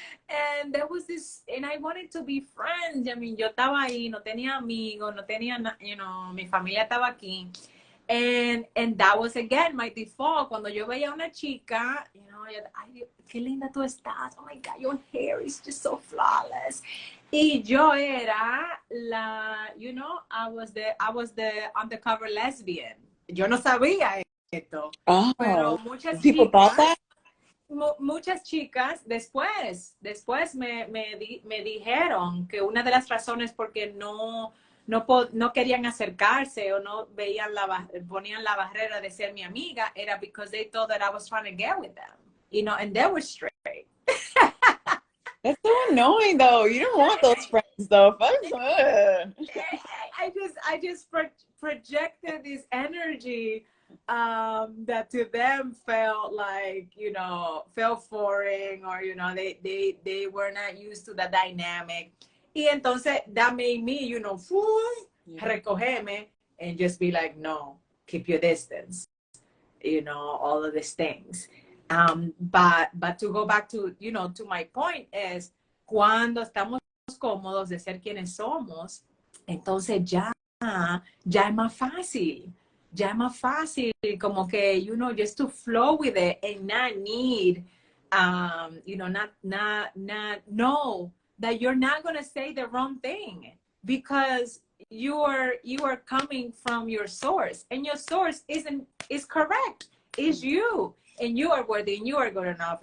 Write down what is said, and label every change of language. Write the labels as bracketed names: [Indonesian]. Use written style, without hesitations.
[English] And there was this, and I wanted to be friends. I mean, [Spanish] yo estaba ahí, no tenía [English] amigos, no tenía, you know, [Spanish] mi familia estaba aquí. [English] And that was, again, my default. [Spanish] Cuando yo veía una chica, [English] you know, [Spanish] ay, qué linda tú estás. [English] Oh my God, your hair is just so flawless. [Spanish] Y yo era [English] you know, I was the undercover lesbian. [Spanish] Yo no sabía esto. [English] Oh, [Spanish] Pero muchas [English] people thought [Spanish] chicas, [English] that? [Spanish] muchas chicas después me dijeron que una de las razones porque no querían acercarse o no veían ponían la barrera de ser mi amiga era [English] because they thought that I was trying to get with them, you know, and they were straight. That's so annoying, though. You don't want those friends, though. I just projected this energy that to them felt like, you know, felt foreign, or, you know, they were not used to the dynamic. [Spanish] Y entonces [English] that made me, you know, [Spanish] recogerme [English] and just be like, no, keep your distance, you know, all of these things. But to go back to, you know, to my point is, [Spanish] cuando estamos cómodos de ser quienes somos, entonces ya es más fácil. Ya es más fácil, como que, [English] you know, just to flow with it and not need, you know, not know that you're not going to say the wrong thing, because you are coming from your source, and your source is correct, is you, and you are worthy, and you are good enough.